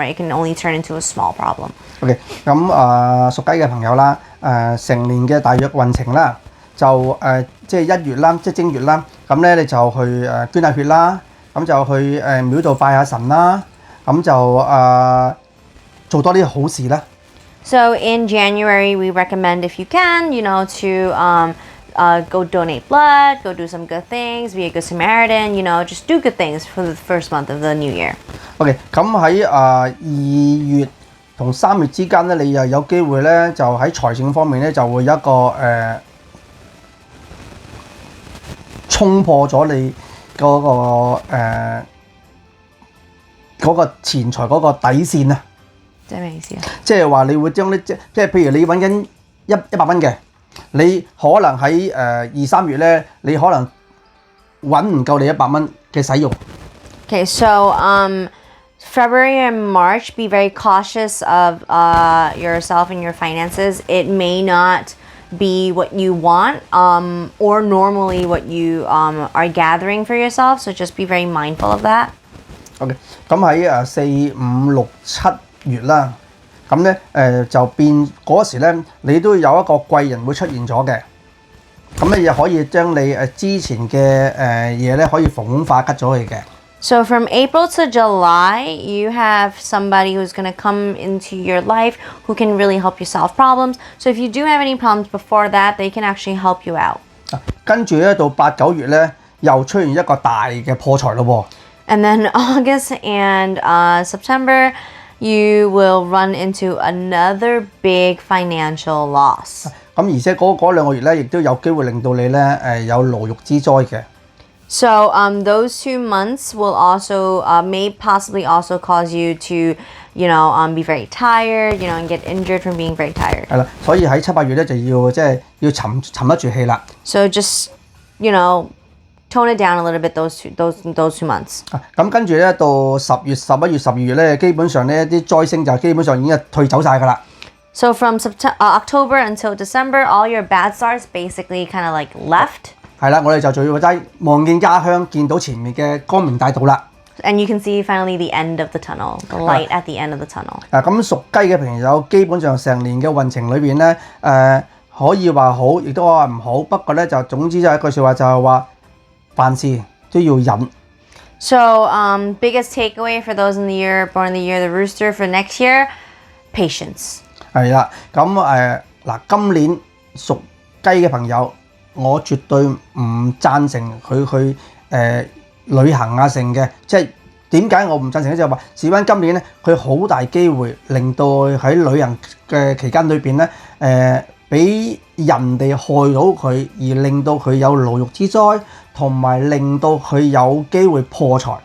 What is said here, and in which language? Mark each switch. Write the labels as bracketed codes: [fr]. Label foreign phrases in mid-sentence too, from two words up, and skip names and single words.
[en] It can only turn into a small problem. [yue] OK， 咁屬雞嘅朋友啦，成年嘅大約運程啦，就即係1月啦，即係正月啦，咁咧你就去捐下血啦，咁就去廟度拜下神啦，咁就做多啲好事啦。 [en] So in January, we recommend, if you can, to go donate blood, go do some good things, be a good Samaritan, just do good things for the first month of the new year. [yue] OK， 咁喺2月同3月之間咧，你又有機會咧，就喺財政方面咧就會有一個衝破咗你嗰個錢財嗰個底線啊！即係咩意思啊？即係話你會將啲即係譬如你揾緊100蚊嘅，你可能喺2、3月咧，你可能揾唔夠你100蚊嘅使用。 [en] Okay, so February and March, be very cautious of yourself and your finances. It may not be what you want or normally what you are gathering for yourself, so just be very mindful of that. [yue] OK， 咁喺4、5、6、7月啦，咁咧就變嗰時咧，你都有一個貴人會出現咗嘅，咁咧又可以將你之前嘅嘢咧可以逢凶化吉咗佢嘅。 [en] So from April to July, you have somebody who's going to come into your life who can really help you solve problems. So if you do have any problems before that, they can actually help you out. [yue] 跟住咧到8、9月咧，又出現一個大嘅破財咯喎。 [en] And then August and September, you will run into another big financial loss. [yue] 咁而且嗰2個月咧，亦都有機會令到你咧有牢獄之災嘅。 [en] So those 2 months will also may possibly also cause you to, be very tired, and get injured from being very tired. [yue] 係啦，所以喺7、8月咧就要即係要沉得住氣啦。 [en] So just, tone it down a little bit those 2 months. [yue] 咁跟住咧到10月、11月、12月咧，基本上呢啲災星就基本上已經係退走晒㗎啦。 [en] So from October until December, all your bad stars basically kind of like left. [yue] 係啦，我哋就做要齋望見家鄉，見到前面嘅光明大道啦。 [en] And you can see finally the end of the tunnel, the light at the end of the tunnel. [yue] 咁屬雞嘅朋友基本上成年嘅運程裏邊咧，可以話好，亦都話唔好。不過咧就總之就一句説話就係話，凡事都要忍。 [en] So biggest takeaway for those in the year born in the year the rooster for next year, patience. [yue] 係啦，咁嗱，今年屬雞嘅朋友，我絕對唔贊成佢去旅行啊成嘅，即係點解我唔贊成咧？就係話事關今年咧，佢好大機會令到喺旅行嘅期間裏邊咧，俾人哋害到佢，而令到佢有牢獄之災，同埋令到佢有機會破財。